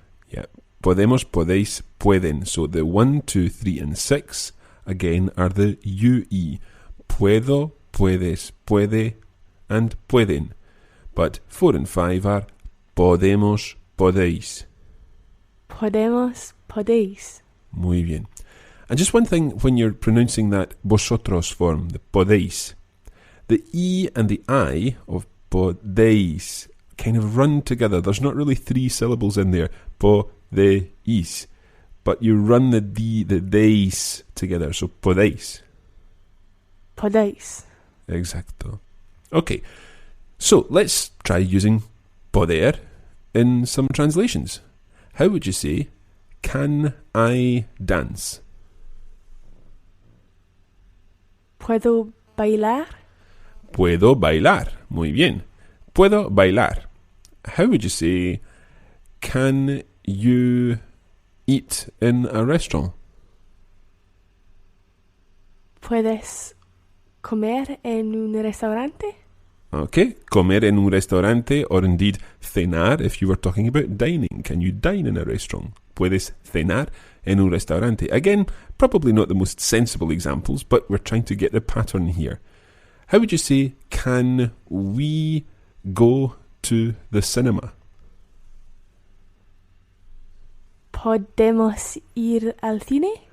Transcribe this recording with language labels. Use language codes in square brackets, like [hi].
[es] Yeah, podemos, podéis, pueden. [en] So the 1, 2, 3 and 6 again are the UE. [es] Puedo, puedes, puede and pueden. [en] But 4 and 5 are [es] podemos, podéis. Podemos. Podéis. Muy bien. [en] And just one thing when you're pronouncing that vosotros form, the podéis, the E and the I of podéis kind of run together. There's not really 3 syllables in there, podéis, but you run the D, the déis together, so podéis. [es] Podéis. [en] Exacto. Okay, so let's try using poder in some translations. How would you say, can I dance? [es] Puedo bailar. Puedo bailar. Muy bien. Puedo bailar. [en] How would you say, can you eat in a restaurant? [es] Puedes comer en un restaurante. [en] Okay, [es] comer en un restaurante, [en] or indeed cenar if you were talking about dining. Can you dine in a restaurant? [es] Puedes cenar en un restaurante. [en] Again, probably not the most sensible examples, but we're trying to get the pattern here. How would you say, can we go to the cinema? [es] Podemos ir al cine.